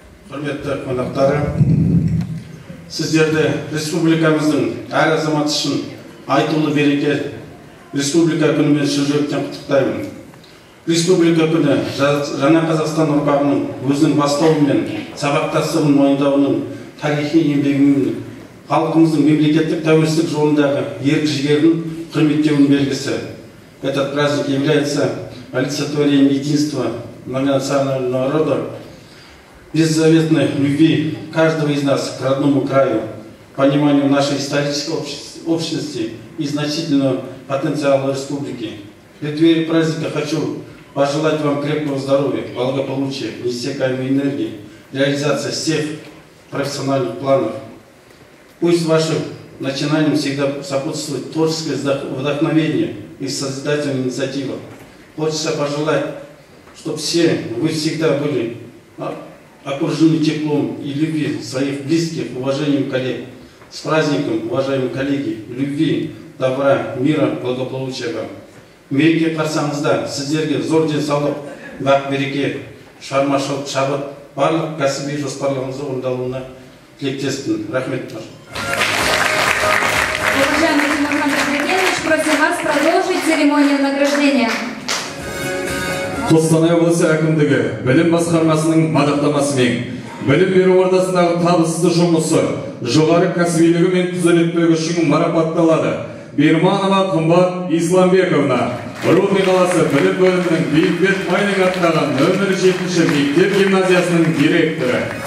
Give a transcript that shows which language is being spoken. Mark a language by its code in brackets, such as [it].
[kk] Құрметті қонақтары, сіздерді республикамыздың әр азамат үшін айтулы береке республика күнімен шын жүректен құттықтаймын. Республика күні жаңа Қазақстан ұрпағының өзінің бастауы мен сабақтастығын мойындауының тарихи еңбегінің халқымыздың мемлекеттік тәуелсіздік жолындағы ерік жігерін құрметтеуінің белгісі. [ru] Этот праздник является олицетворением единства многонационального народа, беззаветной любви каждого из нас к родному краю, пониманию нашей исторической общности и значительного потенциала республики. В преддверии праздника хочу пожелать вам крепкого здоровья, благополучия, неиссякаемой энергии, реализации всех профессиональных планов. Пусть вашим начинаниям всегда сопутствует творческое вдохновение и созидательная инициатива. Хочется пожелать, чтобы все вы всегда были окружены теплом и любви своих близких, уважением коллег. С праздником, уважаемые коллеги, любви, добра, мира, благополучия вам. [kk] Мереке қарсаңызда сіздерге зор денсаулық, бақ береке, шығармашылық, шабыт, барлық кәсіби жоспарларыңыздың орындалуына тілектеспін. Рахмет. [ru] Уважаемый Тимурхан Бекбергенович, просим вас продолжить церемонию награждения. [kk] Қостанай облысы әкімдігі білім басқармасының мадақтамасымен білім беру ордасындағы табысты жұмысы, жоғары кәсібилігі мен құзыреттілігі үшін марапатталады. Берманова Қымбат Исламбековна, Рудный қаласы білім бөлімінің Бейімбет Майның атындағы нөмір 7-ші мектеп гимназиясының директоры.